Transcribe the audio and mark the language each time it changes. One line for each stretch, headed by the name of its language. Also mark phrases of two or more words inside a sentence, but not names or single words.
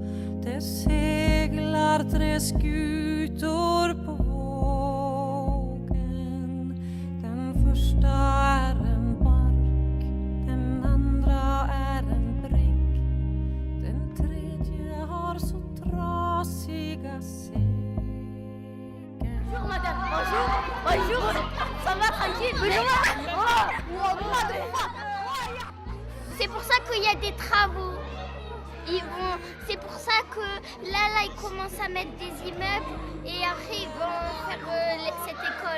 Swedish: Det seglar 3 skutor på vågen. Den första är en bark, den andra är en bräck. Den tredje har så trasiga segel.
French: Bonjour madame, bonjour, bonjour, ça va tranquille? Bonjour. C'est pour ça qu'il y a des travaux. C'est pour ça que là, ils commencent à mettre des immeubles et après ils vont faire cette école.